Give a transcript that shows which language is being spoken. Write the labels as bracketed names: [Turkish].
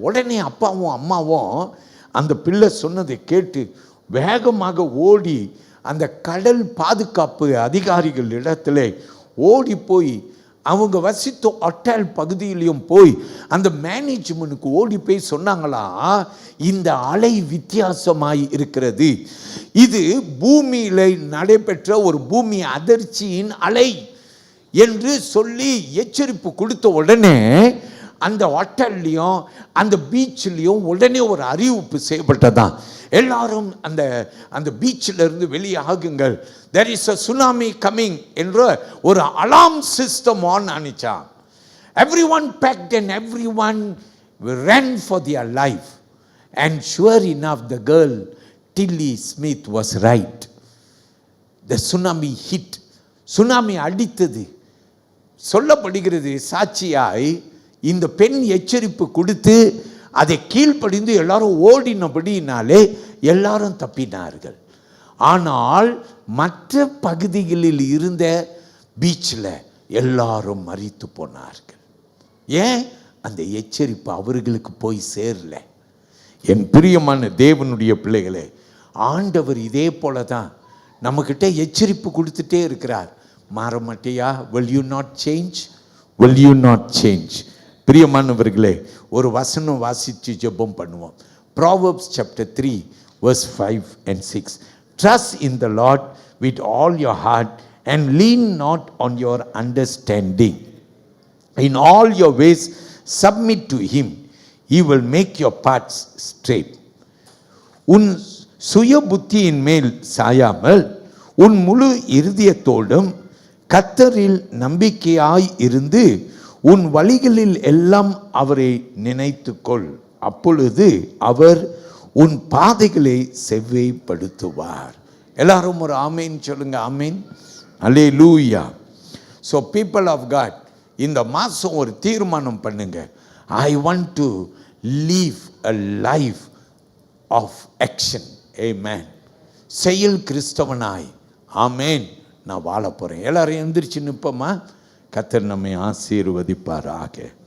[Tamil] உடனே அப்பாவும் அம்மாவும் அந்த பிள்ளை சொன்னதை கேட்டு வேகமாக ஓடி அந்த கடல் பாதுகாப்பு அதிகாரிகள் இடத்துல ஓடி போய் அவங்க வசித்த ஹோட்டல் பகுதியிலையும் போய் அந்த மேனேஜ்மெண்ட்டுக்கு ஓடி போய் சொன்னாங்களா, இந்த அலை வித்தியாசமாய் இருக்கிறது, இது பூமியில் நடைபெற்ற ஒரு பூமி அதிர்ச்சியின் அலை என்று சொல்லி எச்சரிப்பு கொடுத்த உடனே அந்த ஹோட்டல்லையும் அந்த பீச்லேயும் உடனே ஒரு அறிவிப்பு செய்யப்பட்டதான். எல்லாரும் அந்த அந்த பீச்சில் இருந்து வெளியாகுங்கள், [English] there is a tsunami coming [Tamil] என்ற ஒரு alarm system on ஆனிச்சான். [English] Everyone packed and everyone ran for their life. And sure enough, the girl Tilly Smith was right. The tsunami hit. [Tamil] Tsunami அடித்தது. சொல்லப்படுகிறது சாட்சியாய் இந்த பெண் எச்சரிப்பு கொடுத்து அதை கீழ்ப்படிந்து எல்லாரும் ஓடினபடினாலே எல்லாரும் தப்பினார்கள். ஆனால் மற்ற பகுதிகளில் இருந்த பீச்சில் எல்லாரும் மரித்து போனார்கள். ஏன்? அந்த எச்சரிப்பு அவர்களுக்கு போய் சேரல. என் பிரியமான தேவனுடைய பிள்ளைகளே, ஆண்டவர் இதே போல தான் நம்மக்கிட்ட எச்சரிப்பு கொடுத்துட்டே இருக்கிறார். மாற மாட்டியா? [English] will you not change? will you not change? [Tamil] பிரியமானவர்களே, ஒரு வசனம் வாசித்து ஜெபம் பண்ணுவோம். [English] Proverbs chapter 3 verse 5 and 6. Trust in the Lord with all your heart and lean not on your understanding. In all your ways submit to him. He will make your paths straight. [Tamil] உன் சுய புத்தியின் மேல் சாயாமல் உன் முழு இருதயத்தோடும் கர்த்தரில் நம்பிக்கையாய் இருந்து உன் வழிகளில் எல்லாம் அவரை நினைத்துக்கொள். அப்பொழுது அவர் உன் பாதைகளை செவ்வைப்படுத்துவார். எல்லாரும் ஒரு ஆமேன் சொல்லுங்க. ஆமேன். அல்லேலூயா. [English] so people of God, [Tamil] இந்த மாதம் ஒரு தீர்மானம் பண்ணுங்க. [English] I want to live a life of action. Amen. [Tamil] செயல் கிறிஸ்தவனாய், ஆமேன், நான் வாழ போகிறேன். எல்லாரும் எந்திரிச்சு நிற்போமா? கர்த்தர் நம்மை ஆசீர்வதிப்பாராக.